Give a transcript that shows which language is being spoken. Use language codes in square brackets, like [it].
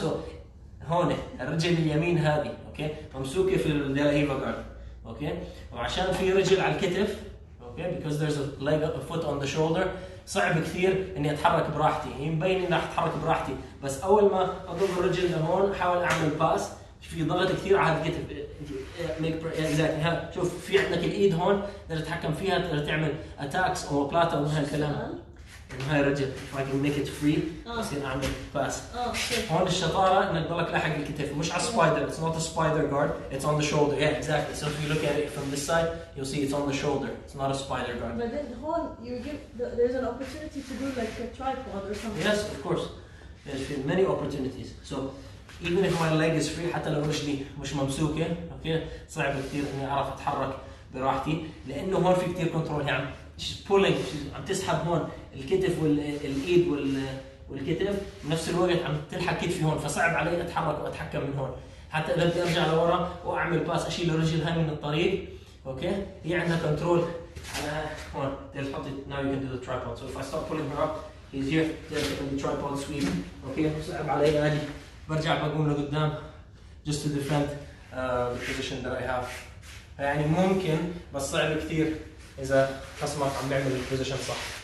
[ar] So هون الرجل اليمين هذه اوكي ممسوكه في الديلاهيفا جارد اوكي، وعشان في رجل على الكتف اوكي [en] because there's a foot on the shoulder [ar] صعب كثير اني اتحرك براحتي. هي مبين اني راح اتحرك براحتي، بس اول ما اضم الرجل لهون احاول اعمل باس في ضغط كثير على الكتف. [en] exactly. [ar] شوف في عندك الايد هون تقدر تتحكم فيها، تقدر تعمل اتاكس او بلاتا ومن هالكلام. هاي الرجل [en] if I can make it free [ar] بصير اعمل باس. هون الشطاره انك تضلك لاحق الكتف مش على السبايدر. [en] It's not a spider guard, it's on the shoulder. Yeah, exactly. So if you look at it from this side you'll see it's on the shoulder, it's not a spider guard. But then hon, there's an opportunity to do like a tripod or something. Yes, of course. There's many opportunities. So even if my leg is free [ar] حتى لو رجلي مش ممسوكه اوكي صعب كثير اني اعرف اتحرك براحتي لانه هون في كثير كنترول. يعني [en] she's pulling [ar] عم تسحب هون الكتف والايد والكتف بنفس الوقت عم تلحق كتفي هون، فصعب علي اتحرك واتحكم من هون. حتى اذا بدي ارجع لورا واعمل باس اشيل الرجل هاي من الطريق اوكي هي عندها كنترول على هون. تحط [en] now you can do the tripod. So if I start pulling her up he's here the tripod sweep [ar] اوكي صعب علي اجي برجع بقوم لقدام [en] just to defend the position that I have. [ar] يعني ممكن بس صعب كثير إذا خصمك عم بيعمل البوزيشن صح.